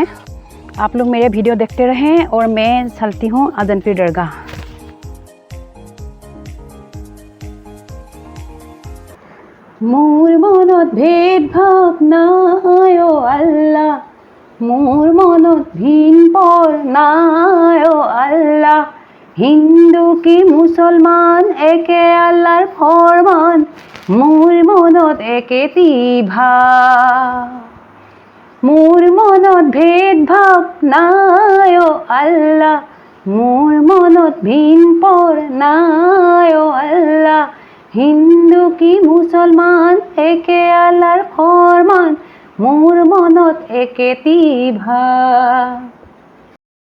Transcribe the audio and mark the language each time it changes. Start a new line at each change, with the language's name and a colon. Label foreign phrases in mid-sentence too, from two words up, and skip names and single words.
Hindi: आप लोग मेरे वीडियो देखते रहें और मैं चलती हूँ आज़ान पीर दरगाह।
Assamese: মোৰ মনত ভেদভাৱ নাই অ' আল্লা, মোৰ মনত ভিন পর নাই ও আল্লাহ, হিন্দু কি মুসলমান একে আল্লাহর ফরমান, মোর মনত একেতি ভাব, মোর মনত ভেদভাব নাই ও আল্লাহ, মোর মনত ভিন পর নাই ও আল্লাহ, হিন্দু কি মুসলমান একে আল্লাহর ফরমান, মোর মনত একেতি ভাব।